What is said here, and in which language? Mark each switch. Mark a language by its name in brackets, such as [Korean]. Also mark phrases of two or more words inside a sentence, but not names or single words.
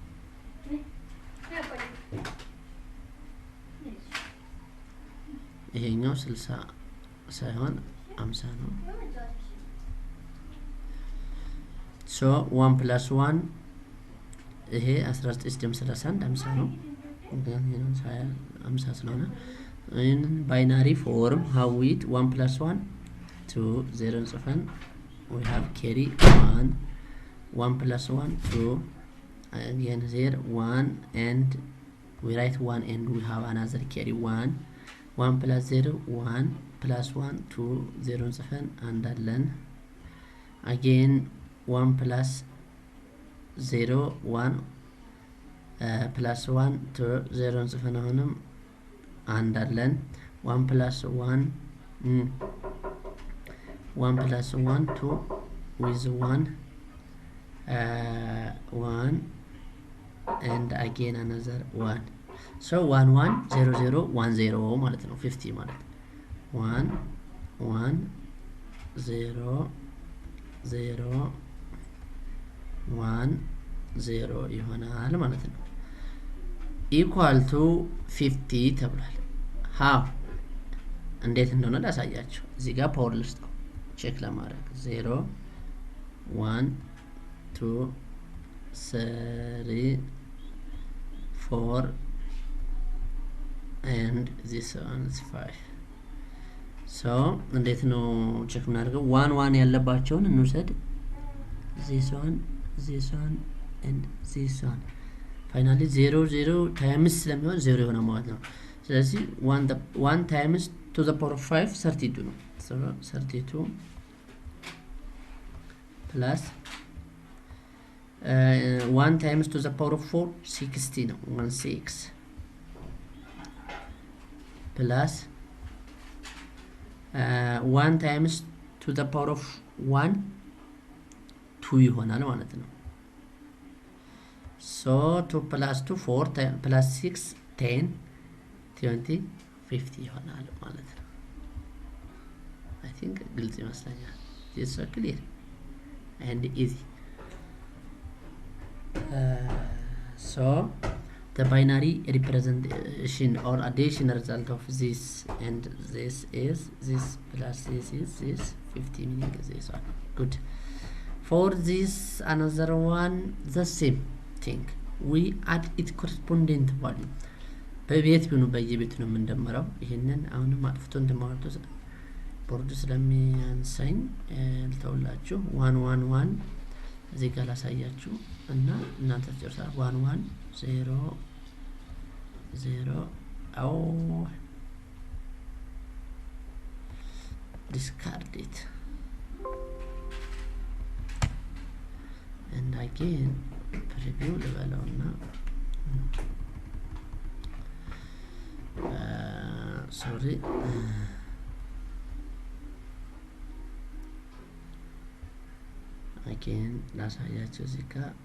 [Amharic] ይሄኛው 60 ሳይሆን 50 ነው። [English] so 1 plus 1 [Amharic] ይሄ 19 ሲደመር 31 50 ነው። ግን ይሄን 50 ስለሆነ [English] in binary form how it 1 plus 1 2 0 ጽፈን we have carry 1 1 plus 1 2 again here 1 and we write 1 and we have another carry 1 1 plus 0 1 plus 1 2 0 [Amharic] ጽፈን አንድ አለን። [English] again 1 plus 0 1 plus 1 2 0 [Amharic] ጽፈን አሁንም አንድ አለን። [English] 1 plus 1 1 plus 1 2 with 1 1 and again another 1 so 1 1 0 0 1 0 [Amharic] ማለት ነው [English] 50 ማለት 1 1 0 0 [Amharic] 1 0 ይሆናል ማለት ነው። [English] equal to 50 [Amharic] ተብሏል። how እንዴት እንደሆነ ላሳያችሁ። እዚህ ጋር [English] power list [Amharic] ነው ቼክ ለማድረግ 0 1 2 3 4 [English] and this one is 5 so [Amharic] እንዴት ነው ቼክ እናደርገው? 1 1 ያለባቸውን እንውሰድ። [English] this one and this one finally 0 0 times [Amharic] ስለሚሆን 0 ይሆናል ማለት ነው። ስለዚህ [English] 1 times to the power of 5 [Amharic] 32 ነው። so 32 [English] plus 1 times to the power of 4 60 ነው 16 plus 1 times to the power of 1 2 [Amharic] ይሆናል ማለት ነው። [English] so 2 plus 2 4 plus 6 10 20 50 [Amharic] ይሆናል ማለት ነው። [English] I think [Amharic] ግልጽ ይመስለኛል። [English] this is so clear and easy. So the binary representation or addition result of this and this is this plus this is this 50 meaning this one. Good. For this another one the same thing we add its correspondent value [Amharic] በቤት ቢሆኑ በየቤቱ ነው የምንደምረው ይሄንን አሁንም አጥፍቶ እንደማወርዱ ቦርዱ ስለሚያንሳኝ ልተውላችሁ 1 1 1 እዚህ ጋር ላሳያችሁ እና እናንተ ትጨርሳላችሁ 1 1 0 [English] 0 አው discard it and again preview ልበለውና sorry again [Amharic] ላሳያችሁ እዚህ ጋር